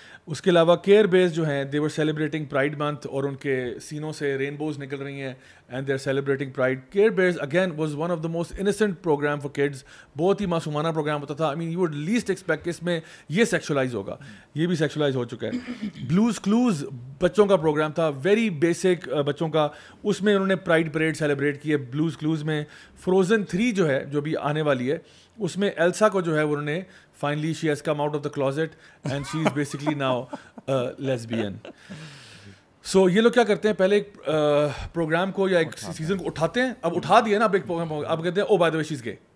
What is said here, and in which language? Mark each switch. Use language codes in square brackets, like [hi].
[ur] اس کے علاوہ کیئر بیز جو ہیں, [en] they were celebrating pride month, [ur] اور ان کے سینوں سے رینبوز نکل رہی ہیں, [en] And they are celebrating pride. Care Bears again was one of the most innocent program for kids. [ur] بہت ہی معصومانہ پروگرام ہوتا تھا. [en] I mean you would least expect [ur] کہ اس میں یہ سیکشولائز ہوگا, یہ بھی سیکشولائز ہو چکا ہے. بلوز کلوز بچوں کا پروگرام تھا, [en] very basic [ur] بچوں کا. اس میں انہوں نے پرائڈ پریڈ سیلیبریٹ کی ہے بلوز کلوز میں. فروزن 3 جو ہے جو بھی آنے والی ہے اس میں ایلسا کو جو ہے انہوں نے [en] finally she has come out of the closet and she is basically now a lesbian. [ur] سو یہ لوگ کیا کرتے ہیں, پہلے ایک پروگرام کو یا ایک سیزن کو اٹھاتے ہیں, اب اٹھا دیا نا, اب ایک پروگرام اب کہتے ہیں [en] Oh by the way she is gay.